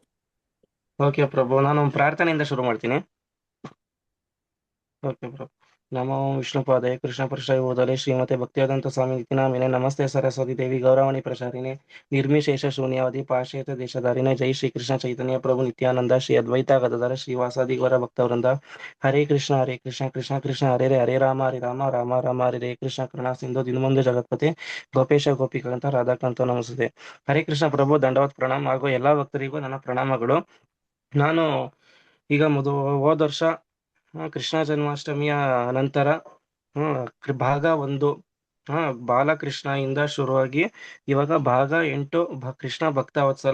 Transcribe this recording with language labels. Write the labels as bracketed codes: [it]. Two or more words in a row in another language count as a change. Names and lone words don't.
[kn] ಓಕೆ ಪ್ರಭು, ನಾನು ಪ್ರಾರ್ಥನೆಯಿಂದ ಶುರು ಮಾಡ್ತೀನಿ. ಓಕೆ ಪ್ರಭು. [sa] ನಮೋ ವಿಷ್ಣುಪಾದಾಯ ಕೃಷ್ಣ ಪೃಷ್ಠಾಯ ಭೂತಲೆ ಶ್ರೀಮತೆ ಭಕ್ತಿಯಾದಂತ ಸ್ವಾಮಿ ನಿತ್ಯನಾಮಿನೆ ನಮಸ್ತೆ ಸರಸ್ವತಿ ದೇವಿ ಗೌರವಾಣಿ ಪ್ರಚಾರಿಣೆ ನಿರ್ಮಿಶೇಷ ಶೂನ್ಯವಾದಿ ಪಾಶೇತ ದೇಶಧಾರಿಣೆ ಜೈ ಶ್ರೀ ಕೃಷ್ಣ ಚೈತನ್ಯ ಪ್ರಭು ನಿತ್ಯಾನಂದ ಶ್ರೀ ಅದ್ವೈತ ಗದಾಧರ ಶ್ರೀವಾಸಾದಿ ಗೌರ ಭಕ್ತವೃಂದ. ಹರೇ ಕೃಷ್ಣ ಕೃಷ್ಣ ಕೃಷ್ಣ ಹರೇ ಹರೇ ರಾಮ ರಾಮ ರಾಮ ಹರೇ ಕೃಷ್ಣ ಕರುಣಾ ಸಿಂಧು ದಿನಮುಂದು ಜಗತ್ಪತಿ ಗೋಪೇಶ ಗೋಪಿಕಾಂತ ರಾಧಾಕಾಂತ ನಮಸ್ತೆ. [kn] ಹರೇ ಕೃಷ್ಣ ಪ್ರಭು, ದಂಡವತ್ ಪ್ರಣಾಮ. ಹಾಗೂ ಎಲ್ಲಾ ಭಕ್ತರಿಗೂ ನನ್ನ ಪ್ರಣಾಮಗಳು. ನಾನು ಈಗ ಹೋದ ವರ್ಷ ಕೃಷ್ಣ ಜನ್ಮಾಷ್ಟಮಿಯ ನಂತರ ಭಾಗ 1 ಬಾಲಕೃಷ್ಣ ಇಂದ ಶುರುವಾಗಿ ಇವಾಗ ಭಾಗ 8 ಕೃಷ್ಣ ಭಕ್ತವತ್ಸಲ.